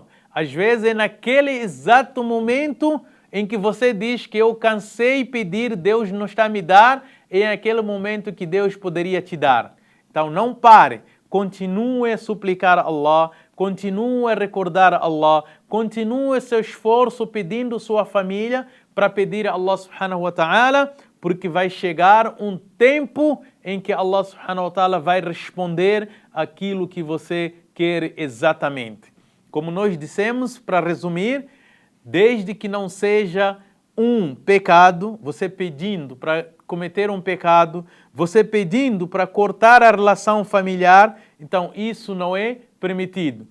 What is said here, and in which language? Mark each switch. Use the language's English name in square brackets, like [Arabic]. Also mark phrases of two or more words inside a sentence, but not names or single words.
[Portuguese] Às vezes é naquele exato momento em que você diz que eu cansei de pedir, Deus não está a me dar, é aquele momento que Deus poderia te dar. Então não pare, continue a suplicar a Allah, continue a recordar a Allah, continue seu esforço pedindo sua família para pedir a [Arabic] الله سبحانه وتعالى, [Portuguese] porque vai chegar um tempo em que [Arabic] الله سبحانه وتعالى [Portuguese] vai responder aquilo que você quer exatamente. Como nós dissemos, para resumir, desde que não seja um pecado, você pedindo para cometer um pecado, você pedindo para cortar a relação familiar, então isso não é permitido.